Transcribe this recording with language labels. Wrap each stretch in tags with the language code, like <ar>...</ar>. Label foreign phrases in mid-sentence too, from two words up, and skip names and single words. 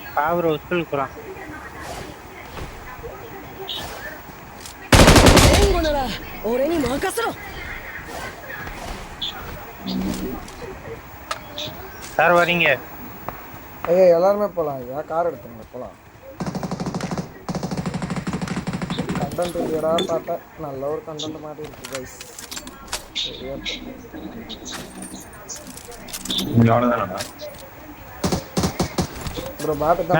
<ta>ப்ரோ ஸ்கூலுக்கு போலாம்.</ta> <ja>援護なら俺に任せろ。</ja> <ta>சார் வரீங்க? ஐயா எல்லாருமே போகலாம் ஐயா, கார் எடுத்துங்க போகலாம். கண்டென்ட் இல்லையடா பார்த்தேன், நல்ல ஒரு கண்டென்ட் மாதிரி இருக்கு கைஸ். ப்ரோ பாட்டு தான்</ta>